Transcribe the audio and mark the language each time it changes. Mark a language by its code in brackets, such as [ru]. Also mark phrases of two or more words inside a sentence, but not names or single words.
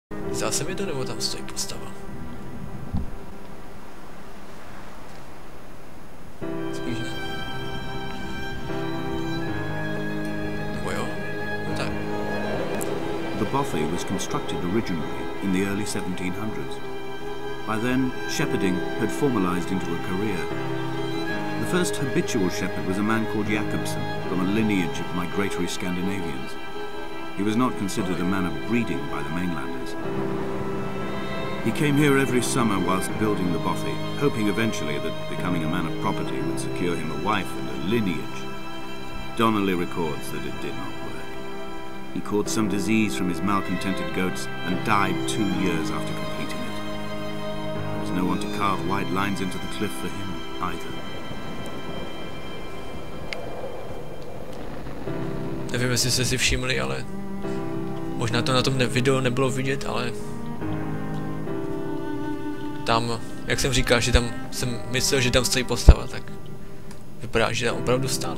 [cs] Zdá se mi to, nebo tam stojí postava? Spíš ne. Nebo jo? No tak. [en] The bothy was constructed originally in the early 1700s. By then, shepherding had formalized into a career. The first habitual shepherd was a man called Jakobsen, from a lineage of migratory Scandinavians. He was not considered a man of breeding by the mainlanders. He came here every summer whilst building the bothy, hoping eventually that becoming a man of property would secure him a wife and a lineage. Donnelly records that it did not work. He caught some disease from his malcontented goats and died 2 years after completing it. There was no one to carve wide lines into the cliff for him either. [cs] Nevím, jestli jste si všimli, ale možná to na tom videu nebylo vidět, ale tam, jak jsem říkal, že tam jsem myslel, že tam stojí postava, tak vypadá, že tam opravdu stála.